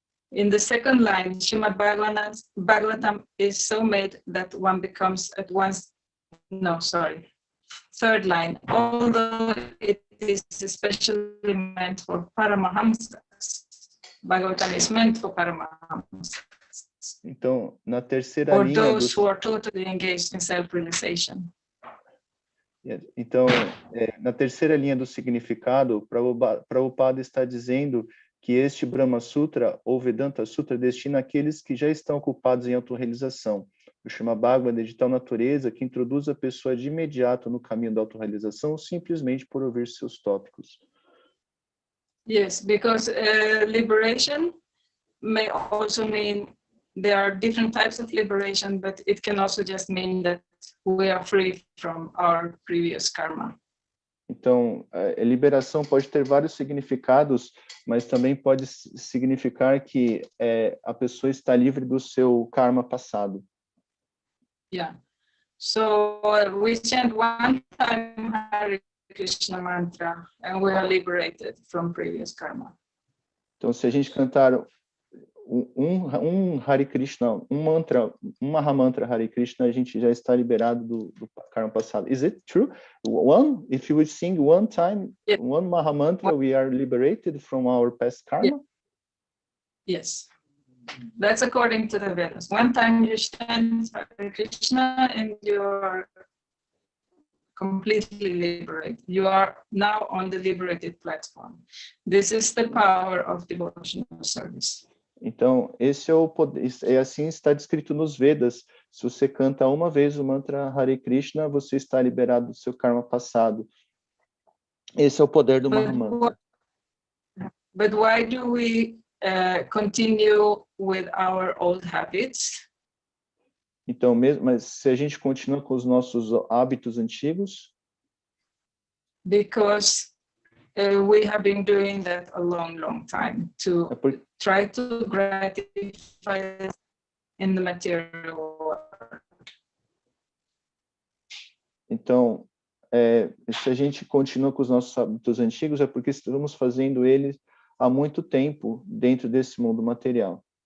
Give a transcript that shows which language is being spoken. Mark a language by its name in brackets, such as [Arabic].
[English] in the second line, Srimad Bhagavatam is so made that one becomes at once, third line, although it is especially meant for Paramahamsas, Bhagavatam is meant for Paramahamsas. [Portuguese] Então, na terceira [English] or [Portuguese] linha [English] those who are totally engaged in self-realization. [Portuguese] Então, na terceira linha do significado, Prabhupada está dizendo que este Brahma Sutra ou Vedanta Sutra destina aqueles que já estão ocupados em autorrealização. O Srimad Bhagavatam é de tal natureza que introduz a pessoa de imediato no caminho da autorrealização simplesmente por ouvir seus tópicos. [English] Yes, because liberation may also mean there are different types of liberation, but it can also just mean that we are free from our previous karma. [Portuguese] Então, a liberação pode ter vários significados, mas também pode significar que a pessoa está livre do seu karma passado. [English] Yeah. So we chant one time Hare Krishna mantra and we are liberated from previous karma. [Portuguese] Então, se a gente cantar um Hare Krishna, um Mahamantra Hare Krishna, a gente já está liberado do karma passado. [English] Is it true? If you would sing one time, yeah, one Mahamantra, we are liberated from our past karma? Yeah. Yes. That's according to the Vedas. One time you chant Hare Krishna and you are completely liberated. You are now on the liberated platform. This is the power of devotional service. [Portuguese] Então, esse é o poder, assim está descrito nos Vedas. Se você canta uma vez o mantra Hare Krishna, você está liberado do seu karma passado. Esse é o poder do Mahamantra. [English] But why do we continue with our old habits? [Portuguese] Então, mas se a gente continua com os nossos hábitos antigos, [English] Because we have been doing that a long time to try to gratify in the material world. [Portuguese] Então, se a gente continua com os nossos hábitos antigos, é porque estamos fazendo eles há muito tempo dentro desse mundo material.